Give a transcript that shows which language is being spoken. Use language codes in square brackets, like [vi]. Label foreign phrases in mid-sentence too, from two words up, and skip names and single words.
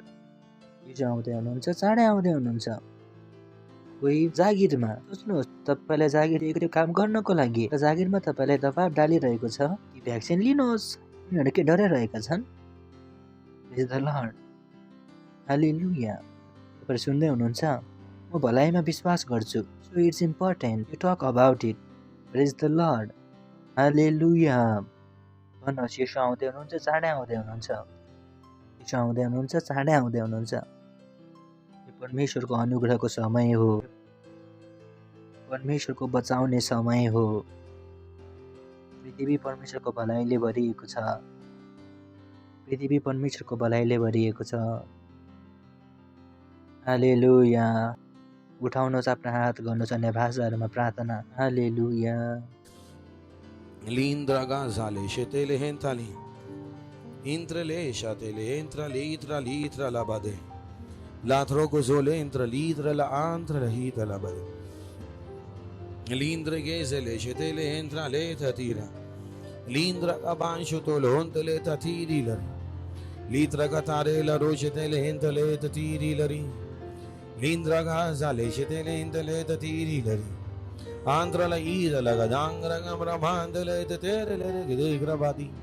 [ne] येशू आउँदै हुनुहुन्छ, चाँडै आउँदै हुनुहुन्छ। कोही जागिरमा, सोच्नुहोस् तपाईँलाई जागिर दिएको त्यो काम गर्नको लागि, र जागिरमा तपाईँलाई दबाब डालिरहेको छ कि भ्याक्सिन लिनुहोस्। उनीहरू के डराइरहेका छन्? [en] Praise the Lord. Hallelujah. [ne] तपाईँ सुन्दै हुनुहुन्छ? म भलाइमा विश्वास गर्छु। [en] So it's important to talk about it. Praise the Lord. Hallelujah. [ne] भन्नुहोस् येशू आउँदै हुनुहुन्छ, चाँडै आउँदै हुनुहुन्छ। येशू आउँदै हुनुहुन्छ, चाँडै आउँदै हुनुहुन्छ। यो परमेश्वरको अनुग्रहको समय हो, परमेश्वरको बचाउने समय हो। पृथ्वी परमेश्वरको भलाइले भरिएको छ, पृथ्वी परमेश्वरको भलाइले भरिएको छ। हालेलुया। उठाउनुहोस् आफ्नो हात, गर्नुहोस् अन्य भाषाहरूमा प्रार्थना। हालेलुया। Lindraga zale shetele hentali intrale shatele entra litra litra labade latro gozole entra litra la antra la hita labade lindra gezele shetele entra le tatira lindra ka bansho tolo ontele tatiri lari litra ka tare la roshetele entale tatiri lari lindra ga zale shetele entale tatiri lari Andra la ida la gadangra gamramanda le tetere le gede grabadi